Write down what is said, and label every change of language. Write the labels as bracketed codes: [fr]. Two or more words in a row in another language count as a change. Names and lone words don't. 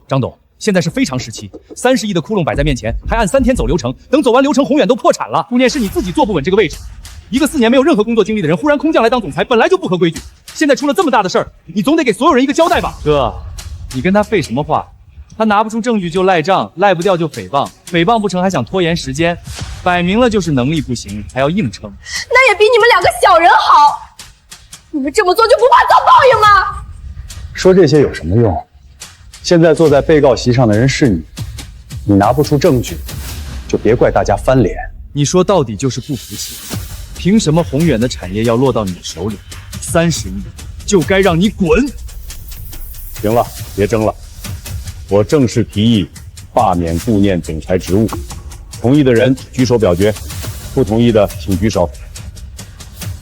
[zh] 张董，現在是非常時期，30億的窟窿擺在面前，還按3天走流程，等走完流程，宏遠都破產了。關鍵是你自己坐不穩這個位置，一個4年沒有任何工作經歷的人，忽然空降來當總裁，本來就不合規矩。現在出了這麼大的事兒，你總得給所有人一個交代吧？哥，你跟他廢什麼話？他拿不出證據就賴賬，賴不掉就诽謗，诽謗不成還想拖延時間，擺明了就是能力不行，還要硬撐。那也比你们2个小人好。你们這麼做就不怕遭報應嗎？說這些有什麼用？現在坐在被告席上的人是你，你拿不出證據，就別怪大家翻臉。你說到底就是不服氣，憑什麼宏遠的產業要落到你手裡？30億就該讓你滾！行了，別爭了。我正式提議罷免顧念總裁職務，同意的人舉手表決，不同意的請舉手。